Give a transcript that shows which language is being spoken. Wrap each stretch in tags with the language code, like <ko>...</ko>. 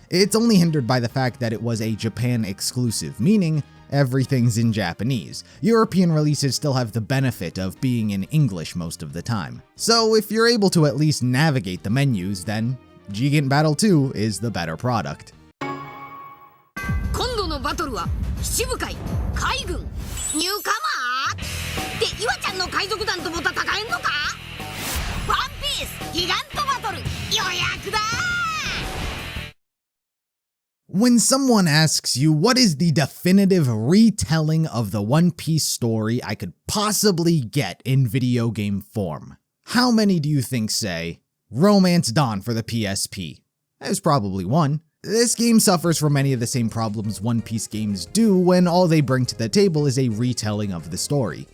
<en>It's only hindered by the fact that it was a Japan exclusive, meaning everything's in Japanese. European releases still have the benefit of being in English most of the time. So if you're able to at least navigate the menus, then Gigant Battle 2 is the better product.</en> <ja>今度のバトルは七部海海軍ニューカマーって岩ちゃんの海賊団とも戦えんのかワンピースギガントバトル予約だ</ja> <en>When someone asks you what is the definitive retelling of the One Piece story I could possibly get in video game form, how many do you think say, Romance Dawn for the PSP? There's probably one. This game suffers from many of the same problems One Piece games do when all they bring to the table is a retelling of the story.</en>